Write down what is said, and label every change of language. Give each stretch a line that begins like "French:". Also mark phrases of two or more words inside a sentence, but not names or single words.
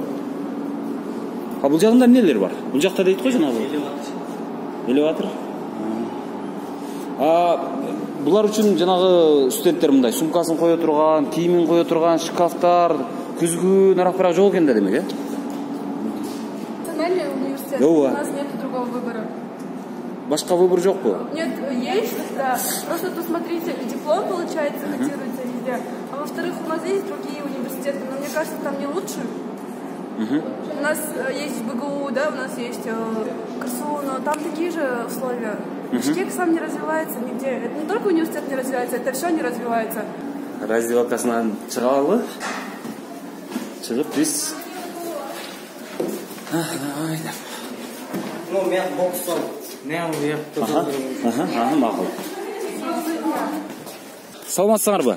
Kyrgyz: Бул жагында эмнелер бар? Бул жакта дейт го жанагы. Элеватор. Булар үчүн жанагы студенттер мындай сумкасын кое турган, кийимин кое турган шкафтар, күзгү нарак жок экен да демек, э?
Russian: Национальный университет. Да. У нас нет другого выбора.
Kyrgyz: Башка выбор жокпу?
Russian: Нет, есть, да. Просто тут, смотрите, диплом, получается, котируется везде. А во-вторых, у нас есть другие университеты, но мне кажется, там не лучше. У нас есть БГУ, да, у нас есть КСУ, но там такие же условия. Бишкек сам не развивается нигде. Это не только университет не развивается, это все не развивается.
Kyrgyz: Раздевалкасынан чыгабы? Чыгып биз. Ну, мен бокстон. Макул. Саламатсыңарбы?